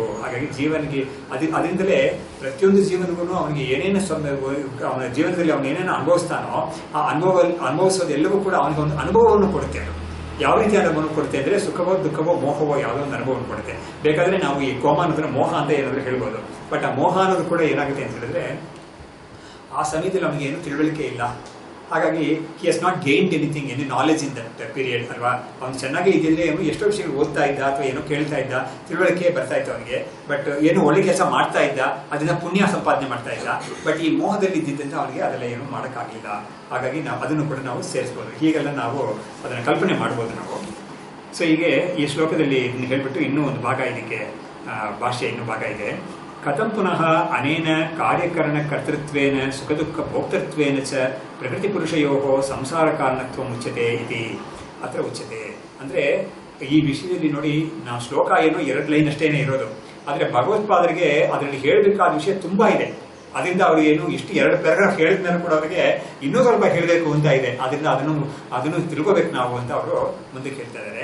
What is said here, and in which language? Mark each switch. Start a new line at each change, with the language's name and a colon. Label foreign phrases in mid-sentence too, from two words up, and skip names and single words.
Kannada: ಹಾಗಾಗಿ ಜೀವನಿಗೆ ಅದರಿಂದಲೇ ಪ್ರತಿಯೊಂದು ಜೀವನಗೂ ಅವನಿಗೆ ಏನೇನು ಅವನ ಜೀವನದಲ್ಲಿ ಅವನು ಏನೇನು ಅನುಭವಿಸ್ತಾನೋ ಆ ಅನುಭವಿಸೋದೆಲ್ಲವೂ ಕೂಡ ಅವನಿಗೆ ಒಂದು ಅನುಭವವನ್ನು ಕೊಡುತ್ತೆ. ಅದು ಯಾವ ರೀತಿ ಅನುಭವ ಕೊಡುತ್ತೆ ಅಂದರೆ ಸುಖವೋ ದುಃಖವೋ ಮೋಹವೋ ಯಾವುದೋ ಒಂದು ಅನುಭವ ಕೊಡುತ್ತೆ. ಬೇಕಾದ್ರೆ ನಾವು ಈ ಕೋಮ ಅನ್ನೋದನ್ನ ಮೋಹ ಅಂತ ಏನಾದರೂ ಹೇಳ್ಬೋದು. ಬಟ್ ಆ ಮೋಹ ಅನ್ನೋದು ಕೂಡ ಏನಾಗುತ್ತೆ ಅಂತ ಹೇಳಿದ್ರೆ ಆ ಸಮಯದಲ್ಲಿ ನಮಗೆ ಏನು ತಿಳುವಳಿಕೆ ಇಲ್ಲ.
English: ಹಾಗಾಗಿ he has not gained anything, any knowledge in that period ಅಲ್ವಾ.
Kannada: ಅವ್ನು ಚೆನ್ನಾಗಿ ಇದ್ದಿದ್ರೆ ಎಷ್ಟೋ ವಿಷಯಗಳು ಓದ್ತಾ ಇದ್ದ ಅಥವಾ ಏನೋ ಕೇಳ್ತಾ ಇದ್ದ, ತಿಳುವಳಿಕೆ ಬರ್ತಾ ಇತ್ತು ಅವನಿಗೆ. ಬಟ್ ಏನು ಒಳ್ಳೆ ಕೆಲಸ ಮಾಡ್ತಾ ಇದ್ದ, ಅದನ್ನ ಪುಣ್ಯ ಸಂಪಾದನೆ ಮಾಡ್ತಾ ಇದ್ದ. ಬಟ್ ಈ ಮೋಹದಲ್ಲಿ ಇದ್ದಿದ್ದಂತ ಅವನಿಗೆ ಅದೆಲ್ಲ ಏನು ಮಾಡೋಕ್ಕಾಗಲಿಲ್ಲ. ಹಾಗಾಗಿ ನಾವು ಅದನ್ನು ಕೂಡ ನಾವು ಸೇರಿಸ್ಬೋದು. ಹೀಗೆಲ್ಲ ನಾವು ಅದನ್ನು ಕಲ್ಪನೆ ಮಾಡ್ಬೋದು ನಾವು. ಸೊ ಹೀಗೆ ಈ ಶ್ಲೋಕದಲ್ಲಿ ಇದನ್ನು ಹೇಳ್ಬಿಟ್ಟು ಇನ್ನೂ ಒಂದು ಭಾಗ, ಇದಕ್ಕೆ ಭಾಷೆ ಇನ್ನೂ ಭಾಗ ಇದೆ.
Sanskrit: ಕಥಂ ಪುನಃ ಅನೇನ ಕಾರ್ಯಕರಣ ಕರ್ತೃತ್ವೇನ ಸುಖ ದುಃಖ ಭೋಕ್ತೃತ್ವೇನ ಚ ಪ್ರಕೃತಿ ಪುರುಷಯೋ ಸಂಸಾರ ಕಾರಣತ್ವ ಮುಚ್ಚತೆ ಇತಿ ಅತ್ರ ಉಚ್ಯತೆ.
Kannada: ಅಂದರೆ ಈ ವಿಷಯದಲ್ಲಿ ನೋಡಿ, ನಾವು ಶ್ಲೋಕ ಏನು 2 ಲೈನ್ ಅಷ್ಟೇನೆ ಇರೋದು. ಆದರೆ ಭಗವತ್ಪಾದರಿಗೆ ಅದರಲ್ಲಿ ಹೇಳಬೇಕಾದ ವಿಷಯ ತುಂಬ ಇದೆ. ಅದರಿಂದ ಅವರು ಏನು ಇಷ್ಟು 2 ಪ್ಯಾರಾಗ್ರಾಫ್ ಹೇಳಿದ ಮೇಲೆ ಕೂಡ ಅವರಿಗೆ ಇನ್ನೂ ಸ್ವಲ್ಪ ಹೇಳಬೇಕು ಅಂತ ಇದೆ. ಅದರಿಂದ ಅದನ್ನು ತಿಳ್ಕೋಬೇಕು ನಾವು ಅಂತ ಅವರು ಮುಂದಕ್ಕೆ ಹೇಳ್ತಾ ಇದ್ದಾರೆ.